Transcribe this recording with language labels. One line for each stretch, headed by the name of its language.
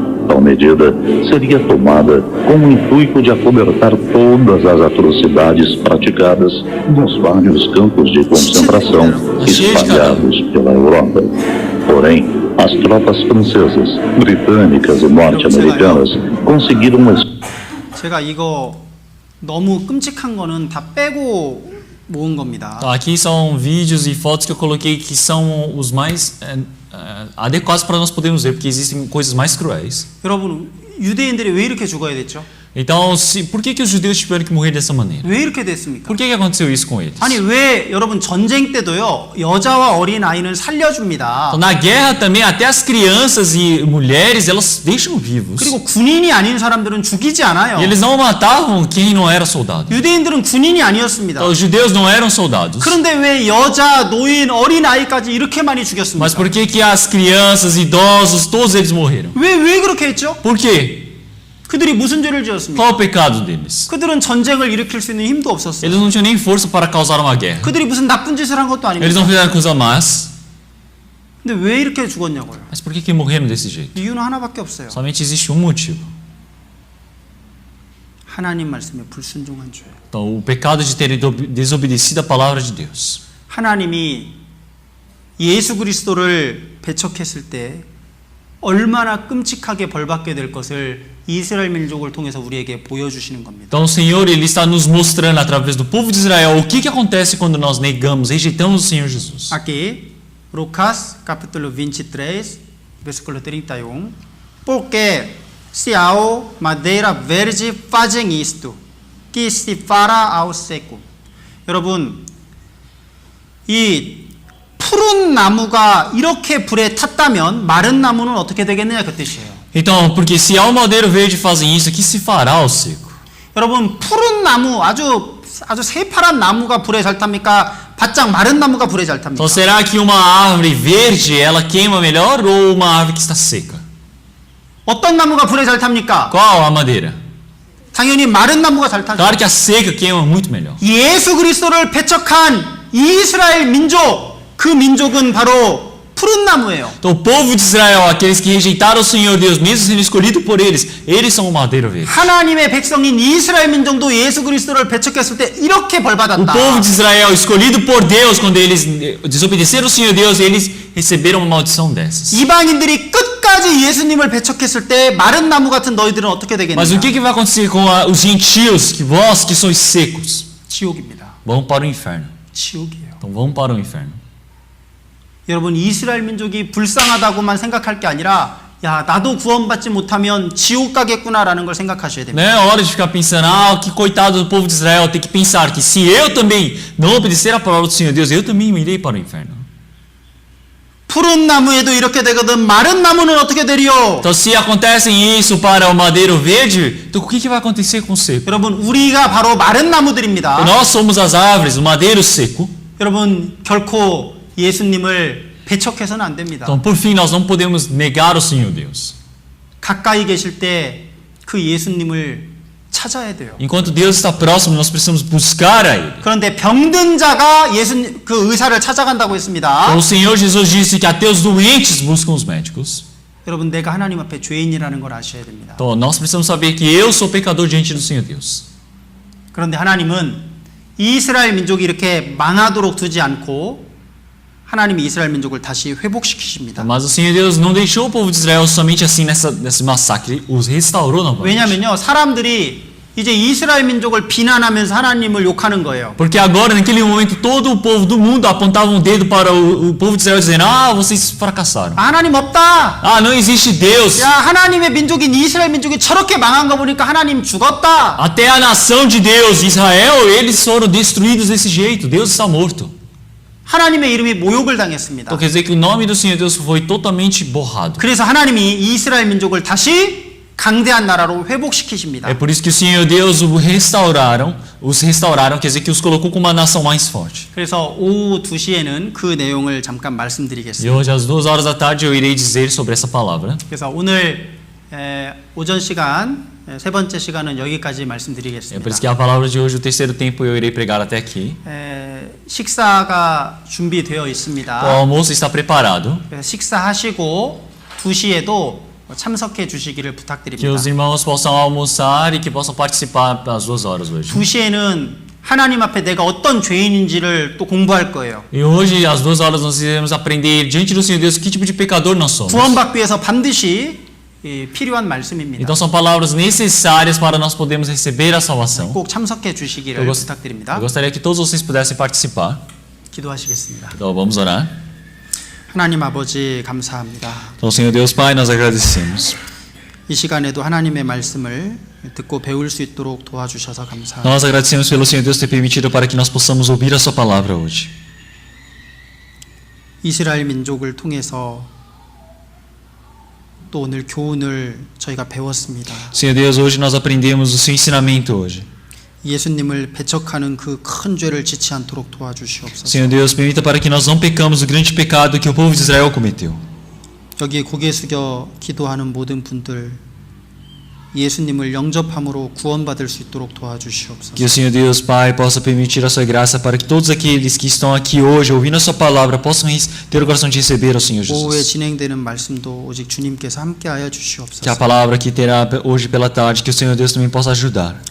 Portuguese: Tal medida seria tomada com o intuito de acobertar todas as atrocidades praticadas nos vários campos de concentração espalhados pela Europa. Porém, as tropas francesas, britânicas e norte-americanas conseguiram
Korean: 제가 이거 너무 끔찍한 거는 다 빼고 모은 겁니다.
Portuguese: Então, aqui são vídeos e fotos que eu coloquei que são os mais adequados para nós podermos ver, porque existem coisas mais cruéis.
Korean: 여러분, 유대인들이 왜 이렇게 죽어야 됐죠?
Portuguese: Então, por que os judeus tiveram que morrer dessa maneira?
Korean: 왜 이렇게 됐습니까?
Portuguese: Por que aconteceu isso com eles?
Korean: 아니 왜 여러분 전쟁 때도요 여자와 어린 아이는 살려줍니다.
Portuguese: Então, na guerra também, até as crianças e mulheres, elas deixam vivos.
Korean: 그리고 군인이 아닌 사람들은 죽이지 않아요.
Portuguese: E eles não matavam quem não era soldado.
Korean: 유대인들은 군인이 아니었습니다.
Portuguese: Então, os judeus não eram soldados.
Korean: 그런데 왜 여자, 노인, 어린 아이까지 이렇게 많이 죽였습니까?
Portuguese: Mas por que as crianças, idosos, todos eles morreram?
Korean: 왜 그렇게 했죠?
Portuguese: Por quê?
Korean: 그들이 무슨 죄를 지었습니까?
Portuguese: Qual o pecado deles?
Korean: 그들은 전쟁을 일으킬 수 있는 힘도 없었어요.
Portuguese: Eles não tinham nem força para causar uma guerra.
Korean: 그들이 무슨 나쁜 짓을 한 것도
Portuguese: Eles
Korean: 아닙니다.
Portuguese: não fizeram coisa más.
Korean: 근데 왜 이렇게 죽었냐고요?
Portuguese: Mas por que morreram desse jeito?
Korean: 이유는 하나밖에 없어요.
Portuguese: Somente existe um motivo.
Korean: 하나님 말씀에 불순종한 죄.
Portuguese: Então, o pecado de ter desobedecido a palavra de Deus.
Korean: 하나님이 예수 그리스도를 배척했을 때 얼마나 끔찍하게 벌받게 될 것을 이스라엘 민족을 통해서 우리에게 보여주시는 겁니다.
Portuguese: Então, o Senhor, Ele está nos mostrando através do povo de Israel o que acontece quando nós negamos, rejeitamos o Senhor Jesus. Aqui, Lucas, capítulo 23, versículo 31. Porque se ao madeira verde fazem isto, que se fará ao seco.
Korean: 여러분, 이 푸른 나무가 이렇게 불에 탔다면 마른 나무는 어떻게 되겠느냐 그 뜻이에요.
Portuguese: Então, porque se ao madeiro verde fazem isso, o que se fará ao seco?
Korean: 여러분, 푸른 나무 아주 새파란 나무가 불에 잘 탑니까? 바짝 마른 나무가 불에 잘 탑니까?
Portuguese: Então, será que uma árvore verde ela queima melhor ou uma árvore que está seca?
Korean: 어떤 나무가 불에 잘 탑니까?
Portuguese: Qual a madeira?
Korean: 당연히 마른 나무가 잘 타죠.
Portuguese: Claro que a seca queima muito melhor.
Korean: 예수 그리스도를 배척한 이스라엘 민족, 그 민족은 바로 푸른 나무예요.
Portuguese: Então, o povo de Israel, aqueles que rejeitaram o Senhor Deus, mesmo sendo escolhido por eles são o madeiro verde.
Korean: 하나님의 백성인 이스라엘 민족도 예수 그리스도를 배척했을 때 이렇게
Portuguese: O
Korean: 벌받았다.
Portuguese: povo de Israel, escolhido por Deus, quando eles desobedeceram o Senhor Deus, eles receberam uma maldição dessas.
Korean: 이방인들이 끝까지 예수님을 배척했을 때 마른 나무 같은 너희들은 어떻게 되겠느냐?
Portuguese: Mas o que vai acontecer com os gentios, que vós que sois secos?
Korean: 지옥입니다.
Portuguese: Vão para o inferno.
Korean: 지옥이에요.
Portuguese: Então vão para o inferno.
Korean: 여러분, 이스라엘 민족이 불쌍하다고만 생각할 게 아니라 야, 나도 구원받지 못하면 지옥 가겠구나라는 걸 생각하셔야 됩니다.
Portuguese: Não é hora de ficar pensando, que coitado do povo de Israel, tem que pensar que se eu também não obedecer a palavra do Senhor Deus, eu também irei para o inferno.
Korean: 푸른 나무에도 이렇게 되거든 마른 나무는 어떻게 되리요?
Portuguese: Então, se acontece isso para o madeiro verde, então o que vai acontecer com o seco?
Korean: 여러분 우리가 바로 마른 나무들입니다.
Portuguese: Nós somos as árvores, o madeiro seco.
Korean: 여러분 결코 예수님을 배척해서는 안 됩니다.
Portuguese: Então, por fim, nós não podemos negar o Senhor Deus.
Korean: 가까이 계실 때 그 예수님을 찾아야 돼요.
Portuguese: Enquanto Deus está próximo, nós precisamos buscar a Ele.
Korean: 그런데 병든 자가 예수님 그 의사를 찾아간다고 했습니다.
Portuguese: Então, o Senhor Jesus disse que até os doentes buscam os médicos.
Korean: 여러분 내가 하나님 앞에 죄인이라는 걸 아셔야 됩니다.
Portuguese: Então, nós precisamos saber que eu sou pecador diante do Senhor Deus.
Korean: 그런데 하나님은 이스라엘 민족이 이렇게 망하도록 두지 않고 하나님이 이스라엘 민족을 다시 회복시키십니다.
Portuguese: Mas o Senhor Deus não deixou o povo de Israel somente assim nesse massacre, os restaurou novamente.
Korean: 왜냐면요 사람들이 이제 이스라엘 민족을 비난하면서 하나님을 욕하는 거예요.
Portuguese: Porque agora, naquele momento, todo o povo do mundo apontava um dedo para o povo de Israel dizendo: ah, vocês fracassaram.
Korean: 하나님 없다.
Portuguese: Ah, não existe Deus.
Korean: 야 하나님의 민족인 이스라엘 민족이 저렇게 망한 거 보니까 하나님 죽었다.
Portuguese: Até a nação de Deus, Israel, eles foram destruídos desse jeito. Deus está morto.
Korean: 하나님의 이름이 모욕을 당했습니다.
Portuguese: Então quer dizer que o nome do Senhor Deus foi totalmente borrado.
Korean: 그래서 하나님이 이스라엘 민족을 다시 강대한 나라로 회복시키십니다.
Portuguese: É por isso que o Senhor Deus os restauraram, quer dizer que os colocou como uma nação mais forte.
Korean: 그래서 오후 2시에는 그 내용을 잠깐
Portuguese: E
Korean: 말씀드리겠습니다.
Portuguese: hoje às 2h da tarde eu irei dizer sobre essa palavra.
Korean: 그래서 오늘 오전 시간 세 번째 시간은 여기까지
Portuguese: É por
Korean: 말씀드리겠습니다.
Portuguese: isso que a palavra de hoje, o terceiro tempo, eu irei pregar até aqui.
Korean: 식사가 준비되어
Portuguese: O
Korean: 있습니다.
Portuguese: almoço está preparado.
Korean: 그래서 식사하시고 2시에도 참석해 주시기를
Portuguese: Que
Korean: 부탁드립니다.
Portuguese: os irmãos possam almoçar e que possam participar às 2h hoje.
Korean: 2시에는 하나님 앞에 내가 어떤 죄인인지를 또 공부할 거예요.
Portuguese: E hoje, às 2h, nós iremos aprender diante do Senhor Deus que tipo de pecador nós somos.
Korean: 구원받기 위해서 반드시 필요한 말씀입니다.
Portuguese: Então são palavras necessárias para nós podermos receber a salvação.
Korean: 꼭 참석해 주시기를
Portuguese: Eu
Korean: 부탁드립니다.
Portuguese: gostaria que todos vocês pudessem participar.
Korean: 기도하시겠습니다.
Portuguese: Então vamos orar.
Korean: 하나님 아버지 감사합니다.
Portuguese: Então, Senhor Deus Pai, nós agradecemos.
Korean: 이 시간에도 하나님의 말씀을 듣고 배울 수 있도록 도와주셔서 감사합니다.
Portuguese: Nós agradecemos pelo Senhor Deus ter permitido para que nós possamos ouvir a sua palavra hoje.
Korean: 이스라엘 민족을 통해서 또 오늘 교훈을 저희가 배웠습니다.
Portuguese: Senhor Deus, hoje nós aprendemos o seu ensinamento hoje.
Korean: 예수님을 배척하는 그 큰 죄를 짓지 않도록 도와주시옵소서.
Portuguese: Senhor Deus, permita para que nós não pecamos o grande pecado que o povo de Israel cometeu.
Korean: 여기 고개 숙여 기도하는 모든 분들 예수님을 영접함으로 구원받을 수 있도록 도와주시옵소서.
Portuguese: Que o Senhor Deus Pai possa permitir a sua graça para que todos aqueles que estão aqui hoje ouvindo a sua palavra possam ter o coração de receber ao Senhor
Korean: 오후에
Portuguese: Jesus.
Korean: 진행되는 말씀도 오직 주님께서 함께하여 주시옵소서.
Portuguese: palavra que terá hoje pela tarde, que o Senhor Deus também possa ajudar.